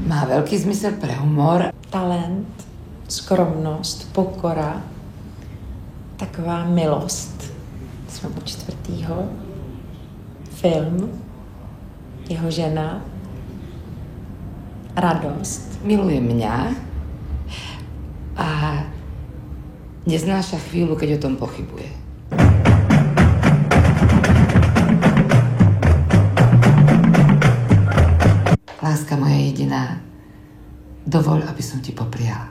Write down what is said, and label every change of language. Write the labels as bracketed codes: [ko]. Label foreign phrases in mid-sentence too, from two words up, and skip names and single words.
[sk] Má velký zmysel pre humor. [cs] Talent, skromnost, pokora, taková milost. Jsme u 4. Film, jeho žena, radost. [sk] Miluje mňa a neznáša chvíľu, keď o tom pochybuje. Láska moja jediná, dovol, aby som ti popriala.